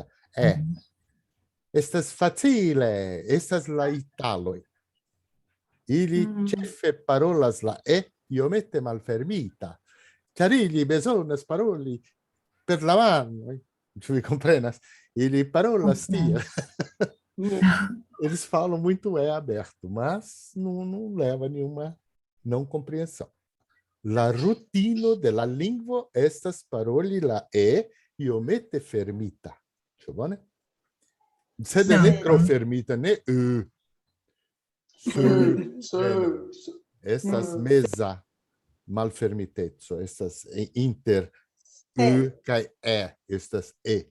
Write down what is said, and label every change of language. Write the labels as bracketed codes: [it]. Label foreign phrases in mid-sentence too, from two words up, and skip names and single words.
[eo] Estas facile, estas la italoj. Ili ĉefe parolas la E iomete malfermita, ĉar ili bezonas paroli per la mano. Ĉu vi komprenas? Ili parolas tiel. [pt] Eles falam muito E aberto, mas não leva a nenhuma não compreensão. [eo] La rutino de la lingvo estas paroli la E iomete fermita. Ĉu bone? Sed ne tro fermita, ne estas meza malfermiteco, estas inter kaj E, estas E.